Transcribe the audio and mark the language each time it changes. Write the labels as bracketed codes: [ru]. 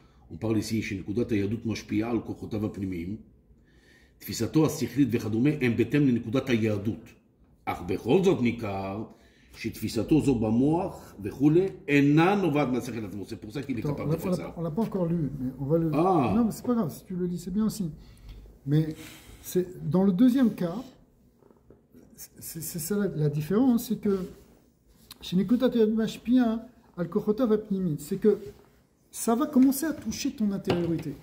[fr] On parle ici chez Nekudat Hayahudut Mashpia al Kochotav הפנימיים. [he] תפיסתו השכלית וכדומה הם בהתאם לנקודת היהדות. אך בכל זאת ניכר שתפיסתו זו במוח וכולי אינה נובעת מהשכל עצמו. [fr] C'est pour ça qu'il est capable de faire ça. On l'a pas encore lu, mais on va le... Ah. Non, mais c'est pas grave, si tu le lis, c'est bien aussi. Mais dans le deuxième cas, c'est ça la différence, c'est que chez Nekudat Mashpia al Kochotav הפנימיים, c'est que ça va commencer à toucher ton intériorité.